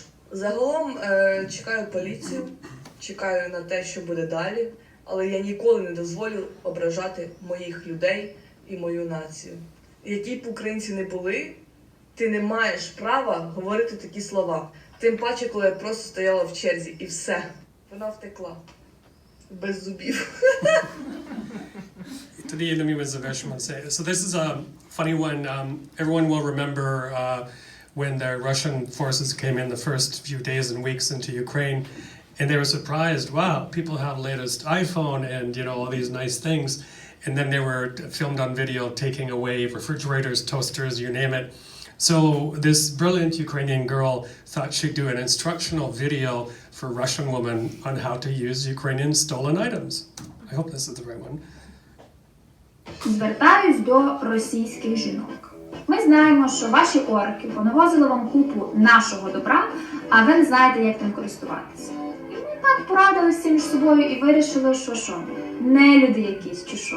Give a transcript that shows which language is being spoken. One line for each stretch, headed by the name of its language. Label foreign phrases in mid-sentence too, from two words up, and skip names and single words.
Ukrainian: Загалом чекаю поліцію, чекаю на те, що буде далі, але я ніколи не дозволю ображати моїх людей і мою націю. Які б українці не були, ти не маєш права говорити такі слова. Тим паче, коли я просто стояла в черзі і все. Вона втекла. Без зубів.
English: Today, let me say. So this is a funny one. Everyone will remember when the Russian forces came in the first few days and weeks into Ukraine, and they were surprised. Wow, people have latest iPhone and all these nice things, and then they were filmed on video taking away refrigerators, toasters, you name it. So this brilliant Ukrainian girl thought she'd do an instructional video for Russian women on how to use Ukrainian stolen items. I hope this is the right one.
Ukrainian: Звертаюсь до російських жінок. Ми знаємо, що ваші орки понавозили вам купу нашого добра, а ви не знаєте, як тим користуватися. І ми так порадилися між собою і вирішили, що не люди якісь чи що.